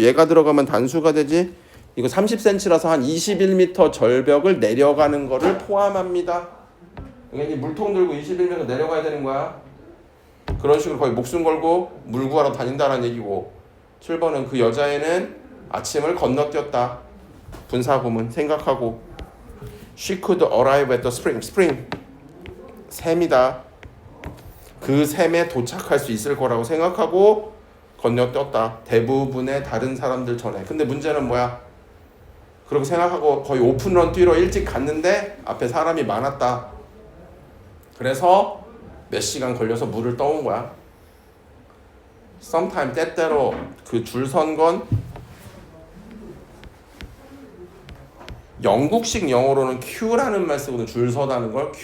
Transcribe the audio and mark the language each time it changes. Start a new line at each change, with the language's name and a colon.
Korean: 얘가 들어가면 단수가 되지. 이거 30cm라서 한 21m 절벽을 내려가는 거를 포함합니다. 그러니까 물통 들고 21m 내려가야 되는 거야. 그런 식으로 거의 목숨 걸고 물 구하러 다닌다는 얘기고, 7번은 그 여자애는 아침을 건너뛰었다. 분사구문 생각하고,
English: she could arrive at the spring.
Korean: spring 샘이다. 그 샘에 도착할 수 있을 거라고 생각하고 건너뛰었다. 대부분의 다른 사람들 전에. 근데 문제는 뭐야? 그렇게 생각하고 거의 오픈런 뛰러 일찍 갔는데 앞에 사람이 많았다. 그래서 몇 시간 걸려서 물을 떠온 거야. sometime, 때때로 그 줄 선 건 영국식 영어로는 queue라는 말 쓰거든. 줄 서다는 걸.